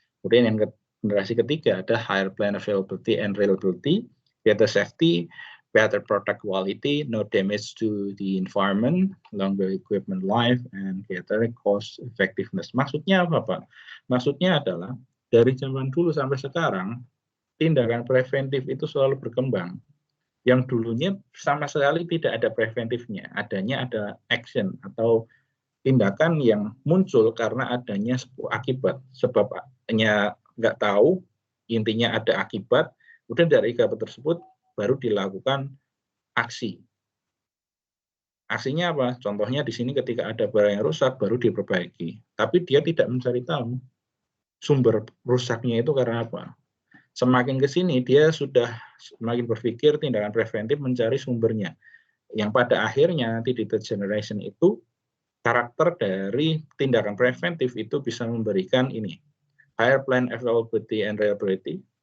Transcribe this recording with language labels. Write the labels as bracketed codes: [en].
[id] Kemudian yang generasi ketiga ada [en] higher plant availability and reliability, better safety, better product quality, no damage to the environment, longer equipment life, and better cost effectiveness. [id] Maksudnya apa, Pak? Maksudnya adalah dari zaman dulu sampai sekarang, tindakan preventif itu selalu berkembang. Yang dulunya sama sekali tidak ada preventifnya, adanya ada action atau tindakan yang muncul karena adanya sebuah akibat. Sebabnya nggak tahu, intinya ada akibat, kemudian dari akibat tersebut baru dilakukan aksi. Aksinya apa? Contohnya di sini ketika ada barang yang rusak baru diperbaiki. Tapi dia tidak mencari tahu sumber rusaknya itu karena apa. Semakin ke sini dia sudah semakin berpikir tindakan preventif mencari sumbernya. Yang pada akhirnya nanti di third generation itu karakter dari tindakan preventif itu bisa memberikan ini. [en] Higher plant availability and reliability.